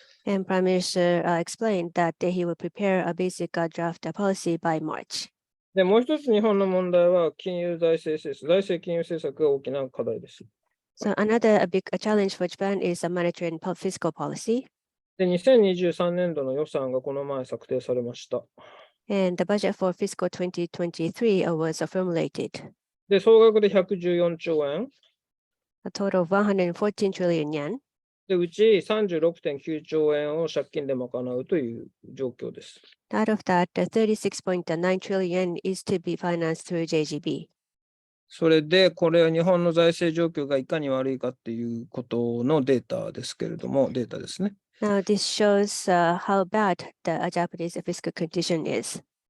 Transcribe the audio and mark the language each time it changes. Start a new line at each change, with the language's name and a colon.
English: And Prime Minister explained that he would prepare a basic draft policy by March.
Japanese: で、もう一つ日本の問題は金融財政政策、財政金融政策が大きな課題です。
English: So another big challenge for Japan is a monetary and fiscal policy.
Japanese: で、2023年度の予算がこの前策定されました。
English: And the budget for fiscal 2023 was formulated.
Japanese: で、総額で114兆円。
English: A total of 114 trillion yen.
Japanese: で、うち 36.9 兆円を借金で賄うという状況です。
English: Out of that, 36.9 trillion is to be financed through JGB.
Japanese: それで、これは日本の財政状況がいかに悪いかっていうことのデータですけれども、データですね。
English: Now, this shows how bad the Japanese fiscal condition is.